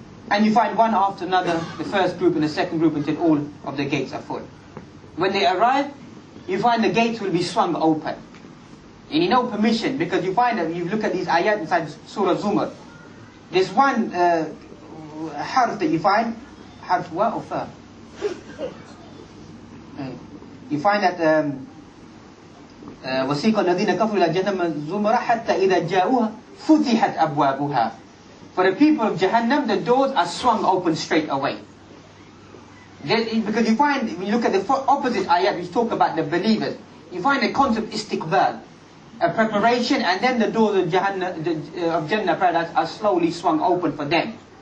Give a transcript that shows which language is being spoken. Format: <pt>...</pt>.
<en>And you find one after another, the first group and the second group, until all of the gates are full. When they arrive, you find the gates will be swung open. And you know permission, because you find that you look at these ayat inside Surah Zumar. There's one harf that you find, harf wa or fa? You find that</en> <ar>وَسِيقَ الَّذِينَ كَفَرُوا إِلَى جَهَنَّمَ زُمَرًا حَتَّى إِذَا جَاءُوهَا فُتِحَتْ أَبْوَابُهَا.</ar> <en>For the people of Jahannam, the doors are swung open straight away. Because you find, when you look at the opposite ayat which talk about the believers, you find the concept istiqbal, a preparation, and then the doors of Jannah paradise are slowly swung open for them.</en>